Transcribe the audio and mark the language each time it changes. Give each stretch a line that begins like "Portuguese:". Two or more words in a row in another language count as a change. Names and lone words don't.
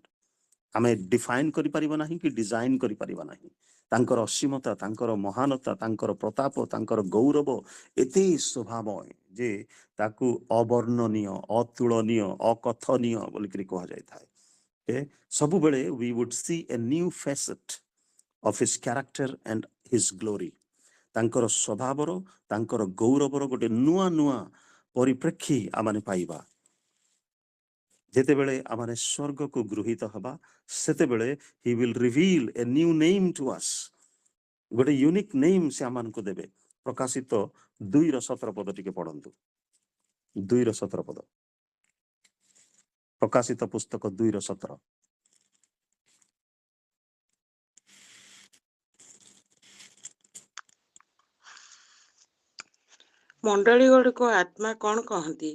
Odia: ଆମେ ଡିଫାଇନ କରିପାରିବା ନାହିଁ କି ଡିଜାଇନ କରିପାରିବା ନାହିଁ। ତାଙ୍କର ଅସୀମତା, ତାଙ୍କର ମହାନତା, ତାଙ୍କର ପ୍ରତାପ, ତାଙ୍କର ଗୌରବ ଏତେ ସ୍ୱଭାବମୟ ଯେ ତାକୁ ଅବର୍ଣ୍ଣନୀୟ, ଅତୁଳନୀୟ, ଅକଥନୀୟ ବୋଲିକିରି କୁହାଯାଇଥାଏ।
English: ସବୁବେଳେ we would see a new facet of his character and his glory.
Odia: ତାଙ୍କର ସ୍ୱଭାବର, ତାଙ୍କର ଗୌରବର ଗୋଟେ ନୂଆ ନୂଆ ପରିପ୍ରେକ୍ଷୀ ଆମେ ପାଇବା। ଯେତେବେଳେ ଆମେ ସ୍ୱର୍ଗକୁ ଗୃହୀତ ହେବା, ସେତେବେଳେ
English: he will reveal a new name to us.
Odia: ଗୋଟେ
English: unique name
Odia: ସେ ଆମମାନଙ୍କୁ ଦେବେ। ପ୍ରକାଶିତ 2:17 ପଦ ଟିକେ ପଢନ୍ତୁ। 2:17 ପଦ, ପ୍ରକାଶିତ ପୁସ୍ତକ 2:17। ମଣ୍ଡଳୀ ଗୁଡ଼ିକୁ ଆତ୍ମା କଣ କହନ୍ତି?